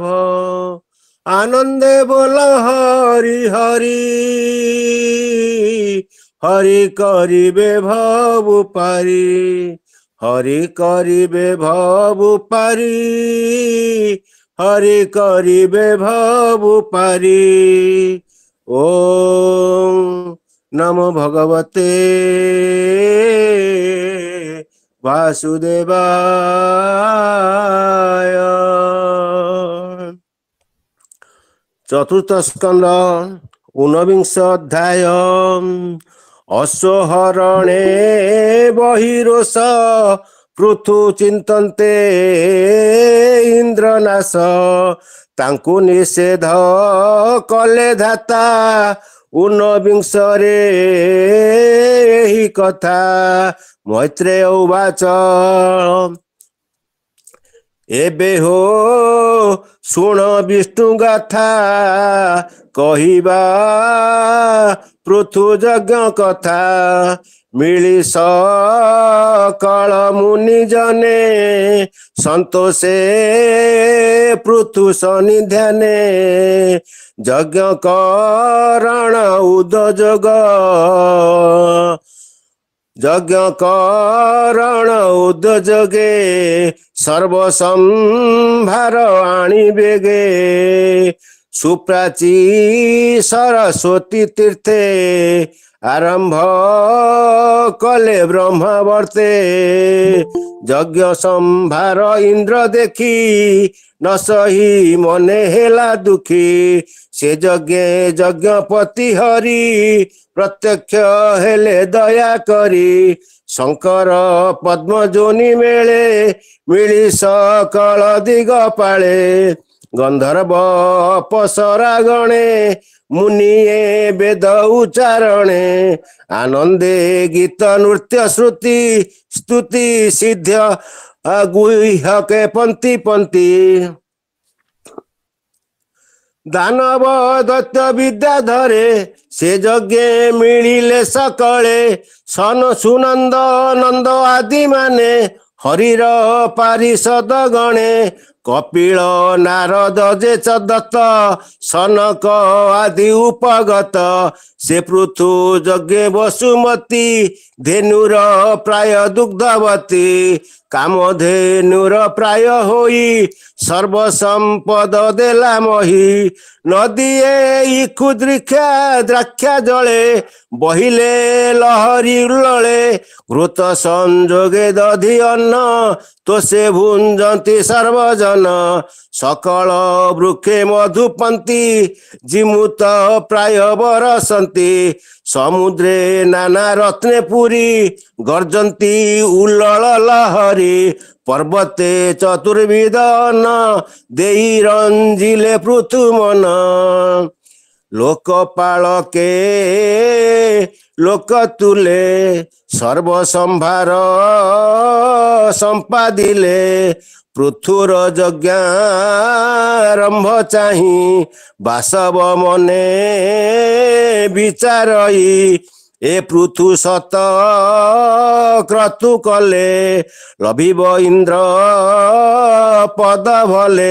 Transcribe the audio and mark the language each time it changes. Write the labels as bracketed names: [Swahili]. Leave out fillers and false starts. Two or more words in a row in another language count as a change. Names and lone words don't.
[Odia] ଆନନ୍ଦେ ବୋଲ ହରି ହରି ହରି କରିବେ ଭବ ପାରି। ହରି କରିବେ ଭବ ପାରି ହରି କରିବେ ଭବ ପାରି। [Sanskrit] ओम नमो भगवते वासुदेवाय। [Odia] ଚତୁର୍ଥ ସ୍କନ୍ଦ 19 ଅଧ୍ୟାୟ। ଅଶ୍ୱହରଣେ ବହିରୋଷ ପୃଥୁ ଚିନ୍ତନ୍ତେ ଇନ୍ଦ୍ରନାଶ। ତାଙ୍କୁ ନିଷେଧ କଲେ ଧାତା 19 ରେ ଏହି କଥା। [Sanskrit] मैत्रेय उवाच [Odia] ଏବେ ହୋ ଶୁଣ ବିଷ୍ଣୁ ଗାଥା କହିବା ପୃଥୁ ଯଜ୍ଞ କଥା। ମିଳି ସକଳ ମୁନି ଜନେ ସନ୍ତୋଷେ ପୃଥୁ ସନ୍ନିଧାନେ। ଯଜ୍ଞ କରଣ ଉଦଯଗ ଯଜ୍ଞ କରଣ ଉଦଯଗେ ସର୍ବସମ୍ଭାର ଆଣି ବେଗେ। ସୁପ୍ରାଚୀ ସରସ୍ୱତୀ ତୀର୍ଥେ ଆରମ୍ଭ କଲେ ବ୍ରହ୍ମାବର୍ତ୍ତେ ଯଜ୍ଞ ସମ୍ଭାର ଇନ୍ଦ୍ର ଦେଖି ନ ସହି ମନେ ହେଲା ଦୁଖୀ ସେ ଯଜ୍ଞପତି ହରି ପ୍ରତ୍ୟକ୍ଷ ହେଲେ ଦୟା କରି ଶଙ୍କର ପଦ୍ମ ଯୋନି ମେଳେ ମିଳି ସକଳ ଦିଗ ପାଳେ ଗନ୍ଧର୍ବ ଅପସରା ଗଣେ ମୁନିୟେ ବେଦ ଉଚ୍ଚାରଣେ ଆନନ୍ଦେ ଗୀତ ନୃତ୍ୟ ଶ୍ରୁତି ସ୍ତୁତି ସିଦ୍ଧ ଗୁହ୍ୟକେ ପଙ୍କ୍ତି ପଙ୍କ୍ତି ଦାନବ ଦୈତ୍ୟ ବିଦ୍ୟା ଧରେ ସେ ଯଜ୍ଞ ମିଳିଲେ ସକଳେ ସନ ସୁନନ୍ଦ ନନ୍ଦ ଆଦି ମାନେ ହରିର ପାରିଷଦ ଗଣେ କପିଳ ନାରଦ ଯେ ଦତ୍ତ ସନକ ଆଦି ଉପଗତ ସେ ପୃଥୁ ଯଜ୍ଞ ବସୁମତୀ ଧେନୁର ପ୍ରାୟ ଦୁଗ୍ଧବତୀ କାମଧେନୁର ପ୍ରାୟ ହୋଇ ସର୍ବସମ୍ପଦ ଦେଲା ମହୀ ନଦୀଏ ଇଖୁ ଦ୍ରାକ୍ଷା ଜଳେ ବହିଲେ ଲହରୀ ଉଲ୍ଲଳେ ଘୃତ ସଂଯୋଗେ ଦଧି ଅନ୍ନ ତୋ ସେ ଭୁଞ୍ଜନ୍ତି ସର୍ବଜନ ସକଳ ବୃକ୍ଷେ ମଧୁପନ୍ତି ଜିମୁତ ପ୍ରାୟ ବରଷନ୍ତି ସମୁଦ୍ରେ ନାନା ରତ୍ନେ ପୂରି ଗର୍ଜନ୍ତି ଉଲ୍ଲଳ ଲହରୀ ପର୍ବତେ ଚତୁର୍ବିଧନ ଦେଇ ରଞ୍ଜିଲେ ପୃଥୁ ମନ ଲୋକପାଳକେ ଲୋକ ତୁଲେ ସର୍ବସମ୍ଭାର ସମ୍ପାଦିଲେ ପୃଥୁର ଯଜ୍ଞାରମ୍ଭ ଚାହିଁ ବାସବ ମନେ ବିଚାରଇ ଏ ପୃଥୁ ଶତ କ୍ରତୁ କଲେ ଲଭିବ ଇନ୍ଦ୍ର ପଦ ଭଲେ